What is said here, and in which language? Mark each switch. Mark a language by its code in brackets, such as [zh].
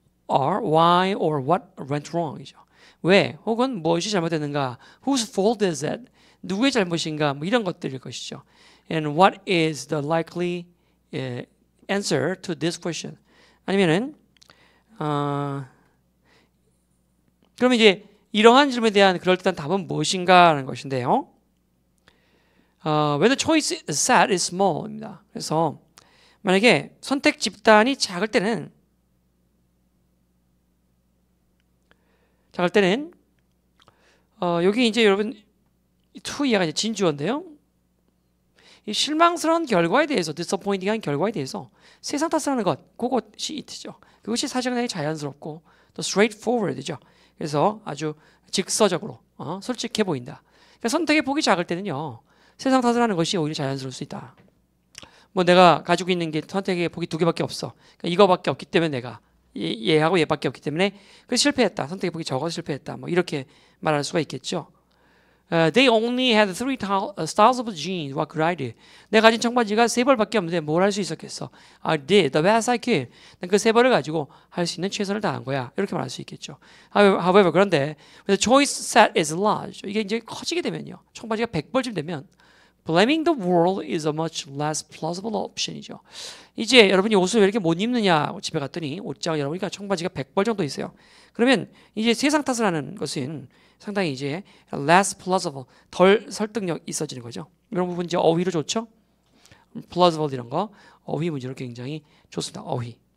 [en] are, why, or what went wrong이죠. [ko] 왜 혹은 무엇이 잘못됐는가? [en] Whose fault is it? [ko] 누구의 잘못인가? 뭐 이런 것들일 것이죠. [en] And what is the likely answer to this question? [ko] 아니면은 그러면 이제 이러한 질문에 대한 그럴듯한 답은 무엇인가 하는 것인데요. [en] When the choice set is small입니다. [ko] 그래서 만약에 선택 집단이 작을 때는 여기 이제 여러분 to 이하가 이제 진주어인데요. 이 실망스러운 결과에 대해서 disappointing한 결과에 대해서 세상 탓하는 것 그것이 it죠. 그것이 사실은 자연스럽고 또 straightforward이죠. 그래서 아주 직서적으로 솔직해 보인다. 그러니까 선택의 폭이 작을 때는요. 세상 탓을 하는 것이 오히려 자연스러울 수 있다. 뭐 내가 가지고 있는 게 선택의 폭이 2개밖에 없어. 그러니까 이거밖에 없기 때문에 내가 얘하고 얘밖에 없기 때문에 그래서 실패했다. 선택의 폭이 적어서 실패했다. 뭐 이렇게 말할 수가 있겠죠. [en] They only had 3 styles of jeans. What could I do? [ko] 내가 가진 청바지가 3벌밖에 없는데 뭘 할 수 있었겠어? [en] I did the best I could. [ko] 그 3벌을 가지고 할 수 있는 최선을 다한 거야. 이렇게 말할 수 있겠죠. [en] However, [ko] 그런데 [en] the choice set is large. [ko] 이게 이제 커지게 되면요. 청바지가 100벌쯤 되면 [en] blaming the world is a much less plausible option이죠. [ko] 이제 여러분이 옷을 왜 이렇게 못 입느냐 집에 갔더니 옷장을 열어보니까 청바지가 100벌 정도 있어요. 그러면 이제 세상 탓을 하는 것은 상당히 이제 less plausible, 덜 설득력 있어지는 거죠. 이런 부분 이제 어휘로 좋죠. plausible 이런 거 어휘 문제로 굉장히 좋습니다. 어휘.